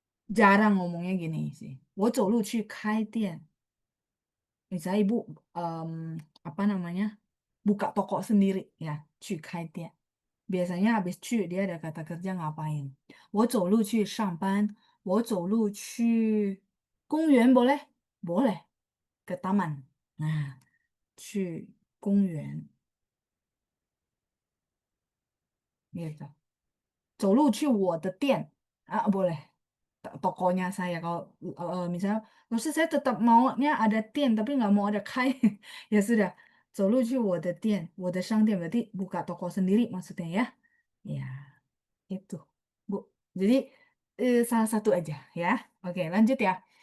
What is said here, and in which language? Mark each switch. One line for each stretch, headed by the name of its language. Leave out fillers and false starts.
Indonesian: Jarang ngomongnya gini sih,
Chinese: 我走路去开店.
Indonesian: Misalnya Ibu, apa namanya, buka toko sendiri ya,
Chinese: 去开店.
Indonesian: biasanya habis 去 dia ada kata kerja ngapain.
Chinese: 我走路去上班，我走路去公园
Indonesian: boleh? Boleh. Ke taman. Nah,
Chinese: 去公园
Indonesian: gitu.
Chinese: 走路去我的店.
Indonesian: Ah, boleh. Tokonya saya kalau misalnya maksud saya tetap maunya ada 店 tapi nggak mau ada 开 ya sudah
Chinese: 走路去我的店我的商店
Indonesian: berarti buka toko sendiri maksudnya ya ya itu Bu jadi salah satu aja ya oke lanjut ya.